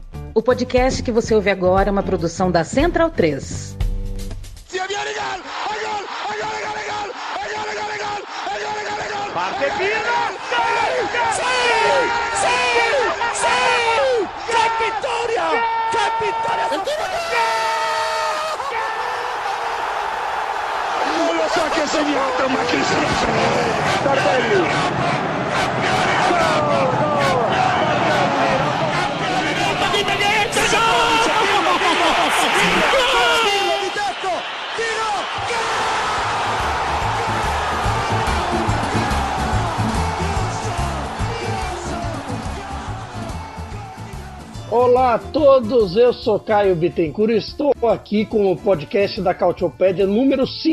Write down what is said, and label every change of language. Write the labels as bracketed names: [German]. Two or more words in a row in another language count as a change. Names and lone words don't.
[Portuguese] O podcast que você ouve agora é uma produção da Central 3. [Italian] Parte Pino! ¡Qué vittoria! ¡Qué vittoria! Non lo so che ha segnato, ma chi se lo sa? Tardelli! [Portuguese] Olá a todos, eu sou Caio Bittencourt e estou aqui com o podcast da Cautiopédia número